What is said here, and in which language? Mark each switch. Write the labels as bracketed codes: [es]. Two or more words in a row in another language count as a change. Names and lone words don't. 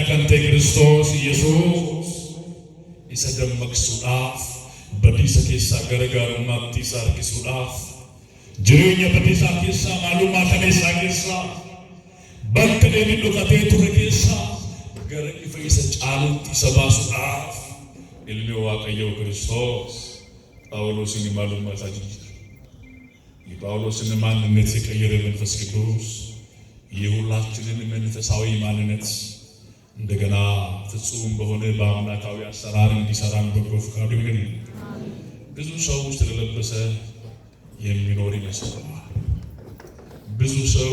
[om] kan ta'e Kiristoos Yesuus isa dammaqsuudhaaf badiisa keessaa garaagarummaatti isa harkisuudhaaf jireenya badiisaa keessaa maalummaa kaleessaa keessaa bakka inni dhokatee ture keessaa gara ifa isa caalutti isa baasuudhaaf ilmi waaqayyo Kiristoos [am] ጳውሎስን [om] maalummaa isaa jijjiire [am] የጳውሎስን ማንነት የቀየረ መንፈስ ቅዱስ የሁላችንን መንፈሳዊ ማንነት እንደገና ፍጹም በሆነ በአምላካዊ አሰራር እንዲሰራን በጎ ፈቃዱ ይሁን። ብዙ ሰው ስለለበሰ የሚኖር ይመስላል። ብዙ ሰው